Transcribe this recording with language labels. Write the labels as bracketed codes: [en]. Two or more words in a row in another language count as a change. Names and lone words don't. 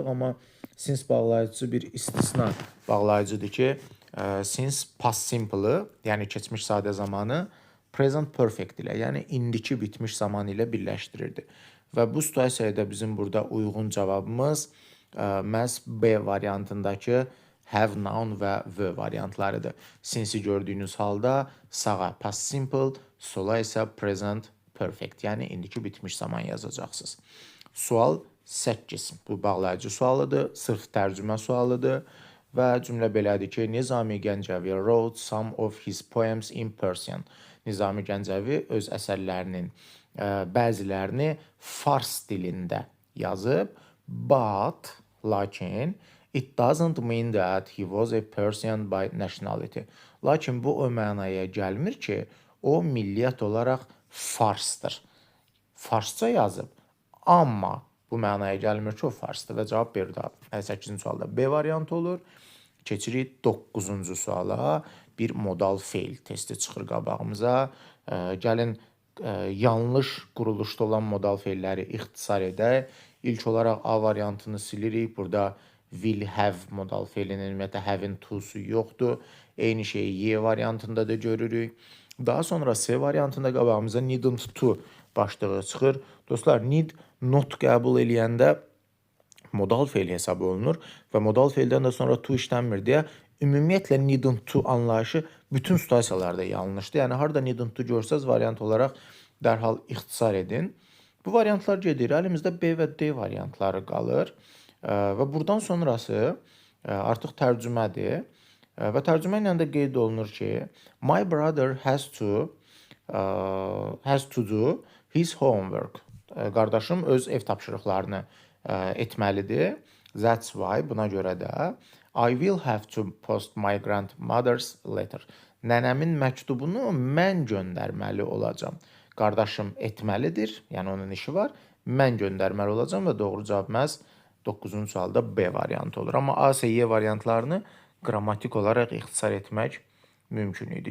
[az] Amma since bağlayıcısı bir istisna bağlayıcıdır ki, since [en] past simple- [az] ı, yəni keçmiş sadə zamanı [en] present perfect [az] ilə, yəni indiki bitmiş zaman ilə birləşdirirdi. Və bu situasiyada bizim burada uyğun cavabımız məhz B variantındakı [en] have noun [az] və the variantlarıdır. Since-i gördüyünüz halda sağa [en] past simple, [az] sola isə [en] present perfect, [az] yəni indiki bitmiş zaman yazacaqsınız. Sual 8. Bu bağlayıcı sualıdır, sırf tərcümə sualıdır. Və cümlə belədir ki, [en] Nizami Gəncəvi wrote some of his poems in Persian. [az] Nizami Gəncəvi öz əsərlərinin bəzilərini fars dilində yazıb, [en] but, lakin, it doesn't mean that he was a Persian by nationality. [az] Lakin bu o mənaya gəlmir ki, o milliyyət olaraq farsdır. Farsça yazıb, amma bu mənaya gəlmir ki, o farsdır və cavab B-dir. 8-ci sualda B variantı olur. Keçirik 9-cu suala. Bir modal feil testi çıxır qabağımıza. Gəlin yanlış quruluşda olan modal feilləri ixtisar edək. İlk olaraq A variantını silirik. Burada [en] will have [az] modal feilinin ümumiyyətlə have-in to-su yoxdur. Eyni şeyi Y variantında da görürük. Daha sonra C variantında qabağımıza [en] needn't to [az] başlığı çıxır. Dostlar, [en] need not [az] qəbul eləyəndə modal feil hesab olunur və modal feildən də sonra to işlənmir deyə ümumiyyətlə [en] needn't to [az] anlayışı bütün situasiyalarda yanlışdır. Yəni harda [en] needn't to [az] görsəz variant olaraq dərhal ixtisar edin. Bu variantlar gedir. Əlimizdə B və D variantları qalır və buradan sonrası artıq tərcümədir. Və tərcümə ilə də qeyd olunur ki, [en] my brother has to do his homework. [az] Qardaşım öz ev tapşırıqlarını etməlidir. [en] That's why, [az] buna görə də [en] I will have to post my grandmother's letter. [az] Nənəmin məktubunu mən göndərməli olacam. Qardaşım etməlidir, yəni onun işi var. Mən göndərməli olacam və doğru cavab məhz 9-cu sualda B variantı olur. Amma A, C, Y variantlarını qrammatik olaraq ixtisar etmək mümkün idi.